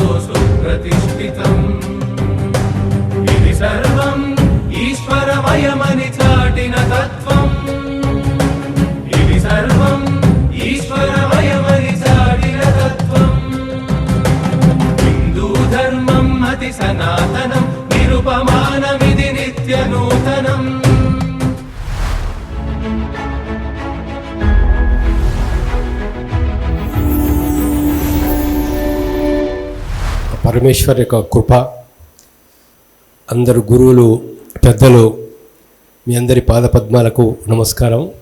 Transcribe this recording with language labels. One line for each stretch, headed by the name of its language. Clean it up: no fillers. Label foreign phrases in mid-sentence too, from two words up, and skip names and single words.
Sanskrit: सुप्रतिष्ठितम् इति सर्वम् ईश्वरमयमनि चाटिन तत्त्वम् इति सर्वम् ईश्वरमयमनि चाटिन तत्त्वम् हिन्दूधर्मम् अति सनातनं निरुपमानमिति नित्यनूतनम्
Telugu: పరమేశ్వర్ యొక్క కృప అందరు గురువులు పెద్దలు మీ అందరి పాదపద్మాలకు నమస్కారం.